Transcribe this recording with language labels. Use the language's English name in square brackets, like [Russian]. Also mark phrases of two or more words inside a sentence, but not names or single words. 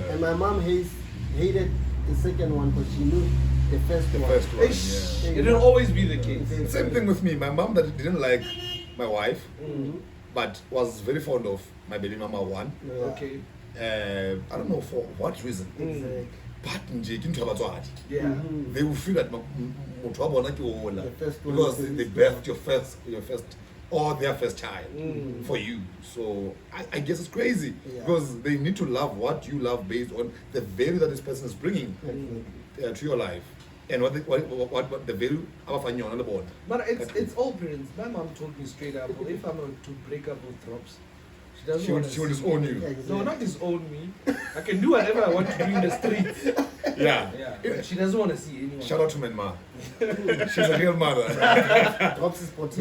[English] And my mom hated the second one because she knew the first one. First one, yeah. It'll always be the case. Same thing with me. My mom that didn't like my wife, but was very fond of my baby mama one. Yeah. Okay. I don't know for what reason. Exactly. [Southern Sotho] But nje ke ntho ya batswadi. [English] Yeah. They will feel that [Southern Sotho] motho wa bona ke ola [English] The first one because is they birthed your first or their first child for you. So I guess it's crazy because they need to love what you love based on the value that this person is bringing to your life and what the value [Southern Sotho] abafanya yona le bona. [English] But it's all parents. My mom told me straight up, if I'm to break up with Drops, she will disown you. Exactly. No, not disown me. I can do whatever I want to do in the streets. Yeah. But she doesn't want to see anyone. Shout out to Menma. She's a real mother. Drops is protected.